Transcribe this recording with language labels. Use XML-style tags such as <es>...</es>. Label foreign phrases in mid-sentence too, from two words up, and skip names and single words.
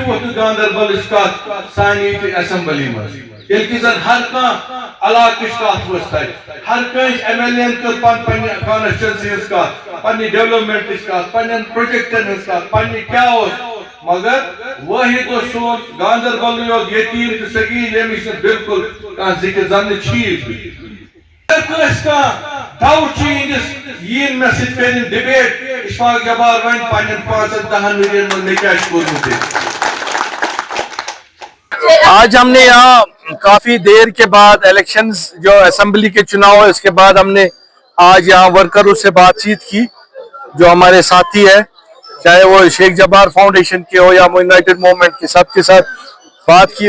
<ks>ووٚتھ نہٕ گاندربلٕچ کتھ سانہِ ییٚتہِ ایسمبلی منٛز, ییٚلہِ کہِ زن ہر کانٛہہ علاقٕچ کتھ ؤژھ تتہِ, ہر کٲنٛسہِ ایم ایل اے ین کٔر پننہِ کانسٹیچوینسی ہٕنٛز کتھ, پننہِ ڈیولپمنٹٕچ کتھ, پننٮ۪ن پروجیکٹن ہٕنٛز کتھ, پننہِ کیاہ اوس, مگر وٲحد اوس سون گاندربلٕے یوت یتیٖم تہٕ صغیٖر ییٚمِچ نہٕ بالکل کانٛہہ ذِکر زن نہٕ چھیی. اگر کٲنٛسہِ کانٛہہ ڈاوُٹ چھُ یِہنٛدِس یِیِن مےٚ سۭتۍ کٔرِنۍ ڈِبیٹ, اشفاق جبار وَنہِ پننٮ۪ن 5-10 ؤرین منٛز مےٚ کیٛاہ چھُ کوٚرمُت.</ks> <ur>آج ہم نے یہاں کافی دیر کے بعد الیکشنز جو اسمبلی کے چناؤ ہے اس کے بعد ہم نے آج یہاں ورکروں سے بات چیت کی, جو ہمارے ساتھی ہے چاہے وہ شیخ جبار فاؤنڈیشن کے ہو یا یونائٹڈ موومنٹ کے, سب کے ساتھ بات کی.</ur>